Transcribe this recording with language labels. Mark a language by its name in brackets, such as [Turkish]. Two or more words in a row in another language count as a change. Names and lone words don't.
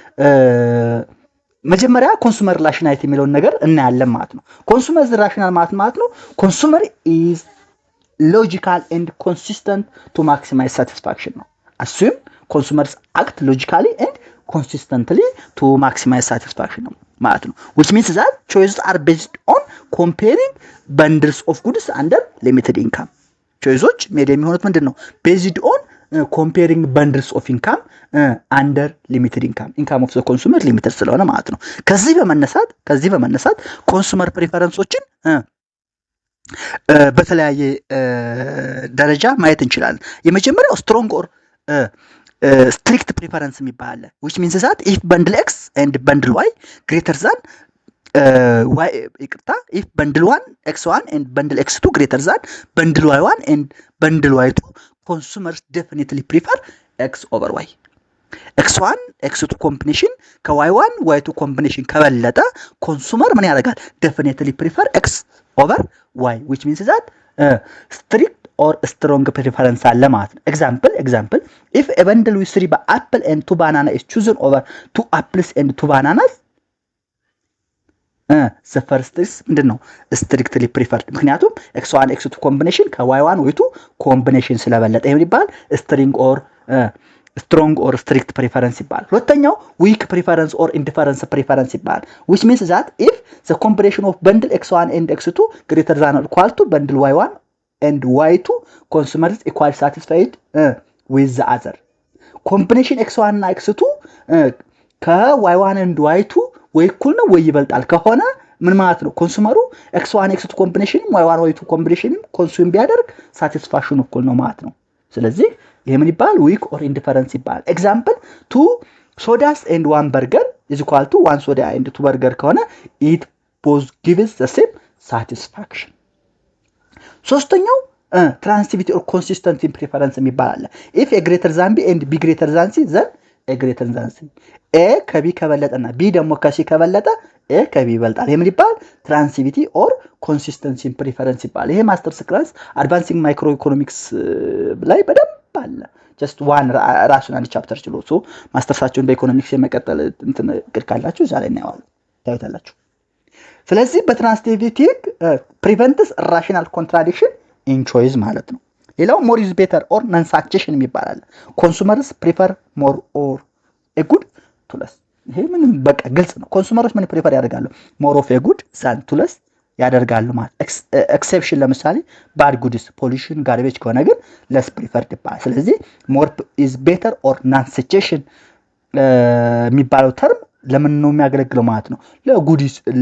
[Amharic] መጀመሪያ [English] consumer rationality [Amharic] የሚለውን ነገር እናያለን ማለት ነው። [English] consumer rational [Amharic] ማለት ነው [English] consumer is logical and consistent to maximize satisfaction [Amharic] ነው። አሱም [English] consumers act logically and consistently to maximize satisfaction [Amharic] ነው ማለት ነው። [English] which means that choices are based on comparing bundles of goods under limited income። choices made [Amharic] የሚሆኑት ምንድን ነው? [English] based on comparing bundles of income under limited income of the consumer limited [Amharic] ስለሆነ ማለት ነው። ከዚህ በመነሳት [English] consumer preferences [Amharic] በተለያየ ደረጃ ማየት እንችላለን። የመጀመሪያው [English] strong or strict preference [Amharic] የሚባል [English] አለ which means that if bundle x and bundle y greater than y ይቅርታ if bundle 1 x1 and bundle x2 greater than bundle y1 and bundle y2 consumers definitely prefer x over y x1 x2 combination ከy1 y2 combination ከበለጠ consumer [Amharic] ምን ያደርጋል [English] definitely prefer x over y which means that strict or strong preference [Amharic] አለ ማለት ነው [English] example if a bundle with 3 apple and 2 banana is chosen over 2 apples and 2 bananas the first is ምንድነው strictly preferred ምክንያቱም x1 x2 combination ከy1 y2 combination [Amharic] ስለበለጠ ይሄ ይባላል [English] strong or strict preference [Amharic] ይባላል ሁለተኛው [English] weak preference or indifference preference ይባላል which means that if the combination of bundle x1 and x2 greater than or equal to bundle y1 and y2 consumers equally satisfied with the other combination x1 እና x2 ከy1 and y2 [Amharic] ወይ እኩል ነው ወይ ይበልጣል ከሆነ ምን ማለት ነው ኮንሱመሩ [English] x1 x2 [Amharic] ኮምቢኔሽን y1 y2 ኮምቢኔሽን ኮንሱም ቢያደርግ ሳቲስፋክሽን እኩል ነው ማለት ነው ስለዚህ ይሄ ምን ይባላል [English] weak or indifference ይባላል example 2 sodas and 1 burger is equal to 1 soda and 2 burger ከሆነ it both gives the same satisfaction ሶስተኛው transitivity or consistency preference የሚባል if a greater than b and b greater than c then a greater than c a [Amharic] ከb ከበለጠና b ደግሞ ከc ከበለጠ a ከb ይበልጣል ይሄ ምን ይባላል [English] transitivity or consistency preference [Amharic] ይባላል ይሄ [English] masters class advancing microeconomics [Amharic] ላይ በደንብ አለ [English] just one [Amharic] ራሱን አንድ ቻፕተር ችሎሶ ማስተርሳቸውን በኢኮኖሚክስ የመቀጠል እንትን እቅድ ካላችሁ እዛ ላይ እናየዋለን ታዩታላችሁ ስለዚህ በትራንሲቲቪቲ [English] prevents rational contradiction in choice [Amharic] ማለት ነው ሌላው [English] more is better or non suggestion [Amharic] የሚባላል [English] consumers prefer more or a good to less [Amharic] ይሄ ምንም በቃ ግልጽ ነው ኮንሱመሮች ምን ፕሪፈር ያደርጋሉ [English] more of a good than to less [Amharic] ያደርጋሉ ማለት exception ለምሳሌ [English] bad goods pollution garbage [Amharic] ከሆነ ግን [English] less preferred [Amharic] ይባላል ስለዚህ [English] more is better or non suggestion [Amharic] የሚባለው ተርም ለምን ነው የሚያገለግለው ማለት ነው ለጉዲስ